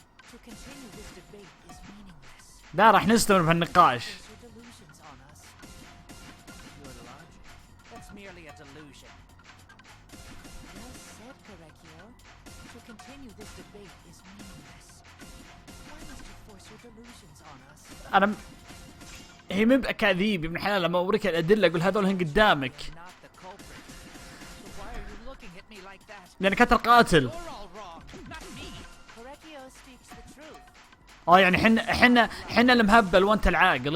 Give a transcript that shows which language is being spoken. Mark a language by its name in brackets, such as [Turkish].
[English] To continue this debate is meaningless. [Arabic] لا راح نستمر بهالنقاش. [English] Force your delusions on us. Your logic? That's merely a delusion. Well said, Korekio. To continue this debate is meaningless. Why must you force your illusions on us. [Arabic] انا هي مو باكاذيب يا ابن الحلال، لما اوريك الادله اقول هذول هن قدامك. [English] Not the culprit. So why are you looking at me like that? [Arabic] لانك انت القاتل. [English] You're all wrong, not me. Correcchio speaks the truth. [Arabic] يعني حنا المهبل وانت العاقل.